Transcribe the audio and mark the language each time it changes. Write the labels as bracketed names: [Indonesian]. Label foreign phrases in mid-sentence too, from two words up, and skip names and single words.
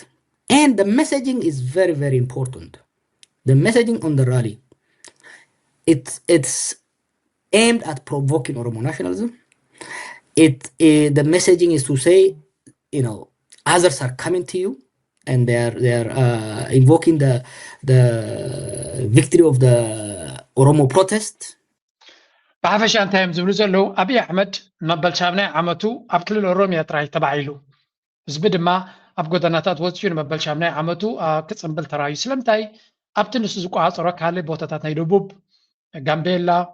[English] And the messaging is very, very important. The messaging on the rally, it's aimed at provoking Oromo nationalism. The messaging is to say, others are coming to you, and they are invoking the victory of the Oromo protest. [Tigrinya] ብሓፈሻ እንታይ እዮም ዝብሉ ዘለዉ ኣብይ ኣሕመድ መበልሻብናይ ዓመቱ ኣብ ክልል ኦሮምያ ጥራይ ተባዒሉ ህዝቢ ድማ ኣብ ጎደናታት ወፅዩ ንመበልሻብናይ ዓመቱ ክፅምብል ተራዩ ስለምንታይ ኣብቲ ንሱ ዝቋፀሮ ካልእ ቦታታት ናይ ደቡብ ጋምቤላ